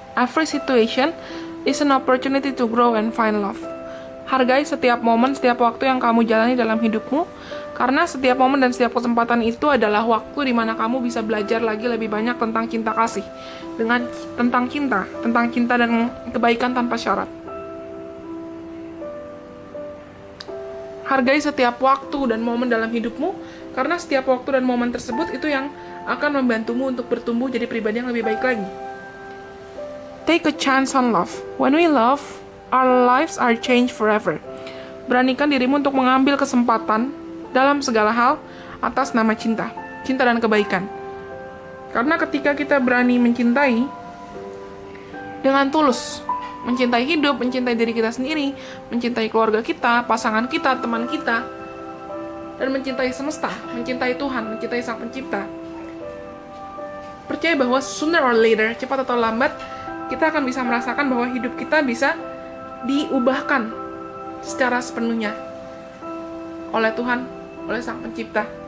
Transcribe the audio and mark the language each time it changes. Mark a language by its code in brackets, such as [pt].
[en] Every situation is an opportunity to grow and find love. [id] Hargai setiap momen, setiap waktu yang kamu jalani dalam hidupmu, karena setiap momen dan setiap kesempatan itu adalah waktu di mana kamu bisa belajar lagi lebih banyak tentang cinta kasih, tentang cinta dan kebaikan tanpa syarat. Hargai setiap waktu dan momen dalam hidupmu, karena setiap waktu dan momen tersebut itu yang akan membantumu untuk bertumbuh jadi pribadi yang lebih baik lagi. [en] Take a chance on love. When we love, our lives are changed forever. [id] Beranikan dirimu untuk mengambil kesempatan dalam segala hal atas nama cinta dan kebaikan. Karena ketika kita berani mencintai dengan tulus, mencintai hidup, mencintai diri kita sendiri, mencintai keluarga kita, pasangan kita, teman kita, dan mencintai semesta, mencintai Tuhan, mencintai Sang Pencipta, percaya bahwa [en] sooner or later, [id] cepat atau lambat, kita akan bisa merasakan bahwa hidup kita bisa diubahkan secara sepenuhnya oleh Tuhan, oleh Sang Pencipta.